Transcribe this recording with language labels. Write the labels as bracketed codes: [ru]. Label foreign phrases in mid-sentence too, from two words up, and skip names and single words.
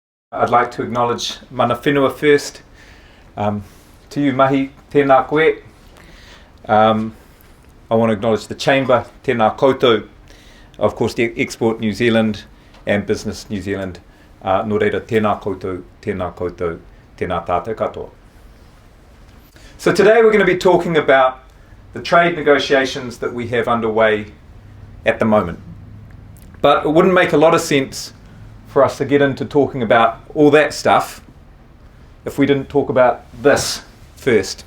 [en] I'd like to acknowledge mana whenua first. To you, [mi] mahi, tēnā koe. [en] I want to acknowledge the Chamber, [mi] tēnā koutou, [en] of course the Export New Zealand and Business New Zealand. [mi] Nō reira, tēnā koutou, tēnā tātou katoa. [en] So today we're going to be talking about the trade negotiations that we have underway at the moment. But it wouldn't make a lot of sense for us to get into talking about all that stuff if we didn't talk about this first.